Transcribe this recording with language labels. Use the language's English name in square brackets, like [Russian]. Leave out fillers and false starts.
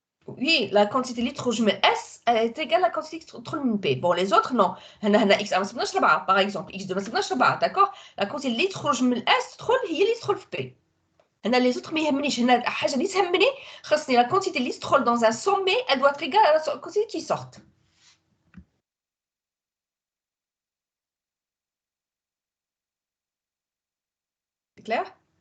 [French] Oui, la quantité [Arabic] اللي تخرج من [French] S est égale à la quantité qui [Arabic] تدخل [French] من P. Bon, les autres, non. [Arabic] هنا X ما سبناش 4 [French] par exemple. [Arabic] X2 ما سبناش 4 [French] d'accord. La quantité [Arabic] اللي تخرج من S تدخل هي اللي تدخل في P. هنا [French] les autres [Arabic] ما يهمنيش. هنا الحاجة اللي تهمني خاصني [French] la quantité [Arabic] اللي تدخل [French] dans un sommet, elle doit être égale à la quantité qui sort. C'est clair?